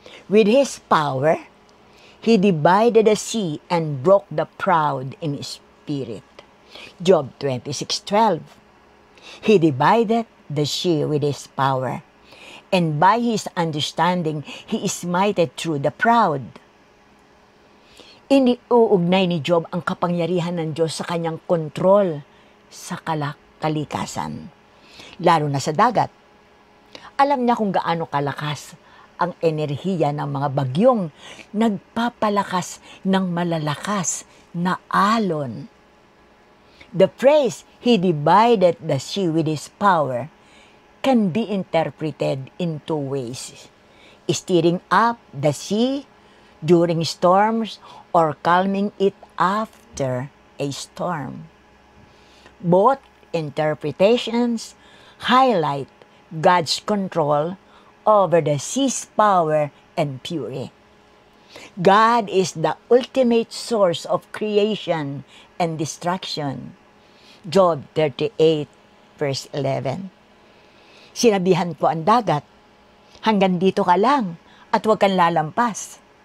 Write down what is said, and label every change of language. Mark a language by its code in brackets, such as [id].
[en] With His power, He divided the sea and broke the proud in spirit. Job 26:12. He divided the sea with His power, and by His understanding, He smited through the proud. [tl] Iniuugnay ni Job ang kapangyarihan ng Diyos sa kanyang kontrol sa kalikasan, lalo na sa dagat. Alam niya kung gaano kalakas ang enerhiya ng mga bagyong nagpapalakas ng malalakas na alon. [en] The phrase, He divided the sea with His power, can be interpreted in two ways. Stirring up the sea during storms or calming it after a storm. Both interpretations highlight God's control over the sea's power and fury. God is the ultimate source of creation and destruction. Job 38, verse 11. [tl] Sinabihan ko ang dagat, hanggang dito ka lang at huwag kang lalampas.